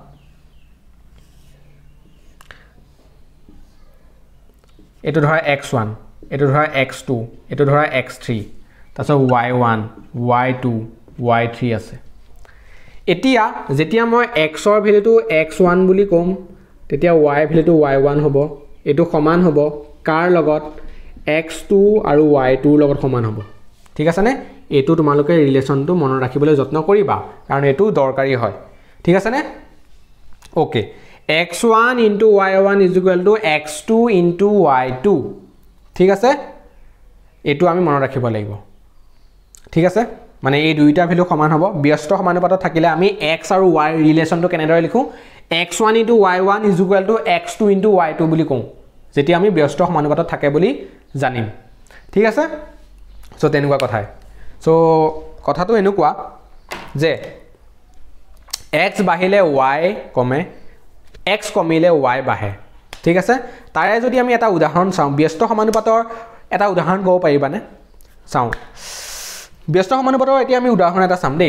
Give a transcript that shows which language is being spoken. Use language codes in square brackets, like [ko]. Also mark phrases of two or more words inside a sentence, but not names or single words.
[as] এটো ধৰা x1 এটো ধৰা x2 এটো ধৰা x3 তাছত y1 y2 y3 আছে এতিয়া যেতিয়া মই x ৰ ভ্যালুটো x1 বুলি কম তেতিয়া y ভ্যালুটো y1 হ'ব এটো সমান হ'ব কাৰ লগত x2 আৰু y2 ৰ লগত সমান হ'ব ঠিক আছে নে এটো তোমালোকে ৰিলেচনটো মনত ৰাখিবলৈ যত্ন কৰিবা কাৰণ এটো দৰকাৰী হয় ঠিক আছে নে ওকে [en] x1 into y1 is equal to x2 into y2 [as] ঠিক আছে এটো আমি মনত ৰাখিব লাগিব ঠিক আছে মানে এই দুইটা ভ্যালু সমান হ'ব ব্যস্ত সমানুপাতত থাকিলে আমি x আৰু y ৰিলেচনটো কেনেদৰে লিখো [en] x1 into y1 is equal to x2 into y2 [as] বুলি কওঁ যেতিয়া আমি ব্যস্ত সমানুপাতত থাকে বুলি জানিম ঠিক আছে সো তেনেকুৱা কথাই সো কথাটো এনেকুৱা যে x বাহিলে y কমে x কমিলে y বাঢ়ে ঠিক আছে তাৰে যদি আমি এটা উদাহৰণ চাওঁ ব্যস্ত সমানুপাতৰ এটা উদাহৰণ ক'ব পাৰিবানে চাওঁ ব্যস্ত সমানুপাতৰ এতিয়া আমি উদাহৰণ এটা চাম দেই